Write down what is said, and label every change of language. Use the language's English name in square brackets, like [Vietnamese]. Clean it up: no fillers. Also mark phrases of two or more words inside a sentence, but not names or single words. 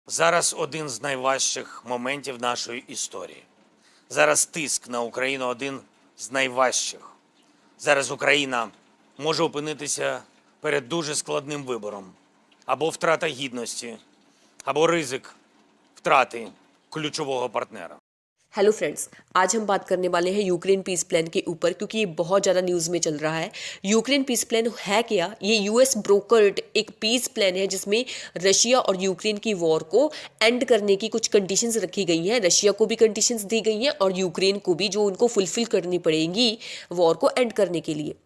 [Ukrainian] Зараз один з найважчих моментів нашої історії. Зараз тиск на Україну один з найважчих. Зараз Україна може опинитися перед дуже складним вибором: або втрата гідності, або ризик втрати ключового партнера. [English] Hello friends, [Hindi] आज हम बात करने वाले हैं यूक्रेन [English] peace plan [Hindi] के ऊपर, क्योंकि ये बहुत ज़्यादा न्यूज़ में चल रहा है। यूक्रेन [English] peace plan [Hindi] है क्या? ये [English] US brokered [Hindi] एक [English] peace plan [Hindi] है जिसमें रशिया और यूक्रेन की वॉर को एंड करने की कुछ कंडीशंस रखी गई हैं। रशिया को भी कंडीशंस दी गई हैं और यूक्रेन को भी, जो उनको फुलफिल करनी पड़ेगी वॉर को एंड करने के लिए।